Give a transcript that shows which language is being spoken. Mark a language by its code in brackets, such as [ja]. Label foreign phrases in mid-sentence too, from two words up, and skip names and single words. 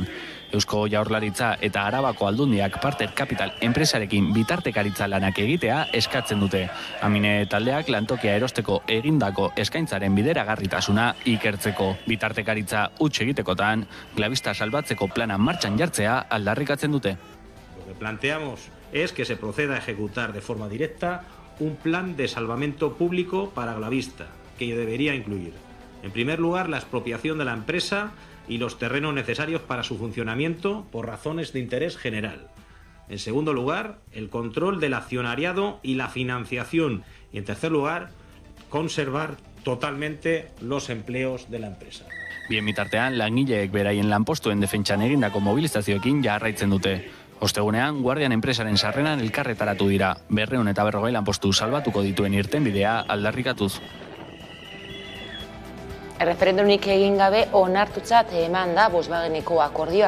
[eu] Eusko Jaurlaritza eta Arabako Aldundiak Parter Capital enpresarekin bitartekaritza lanak egitea eskatzen dute. Amine taldeak lantokia erosteko egindako eskaintzaren bideragarritasuna ikertzeko. Bitartekaritza huts egitekotan, Glabista salbatzeko plana martxan jartzea aldarrikatzen dute. [es] Lo que planteamos es que se proceda a ejecutar de forma directa un plan de salvamento público para Glavista, que debería incluir, en primer lugar, la expropiación de la empresa y los terrenos necesarios para su funcionamiento por razones de interés general. En segundo lugar, el control del accionariado y la financiación. Y en tercer lugar, conservar totalmente los empleos de la empresa. [eu] Bien bitartean, langileek beraien lanpostuen defentsan egindako mobilizazioekin jarraitzen dute. Ostegunean, Guardian enpresaren sarreran elkarretaratu dira. 250 lanpostu salbatuko dituen irtenbidea aldarrikatuz. Erreferendunik egin gabe onartutzat eman da Volkswageneko akordioa.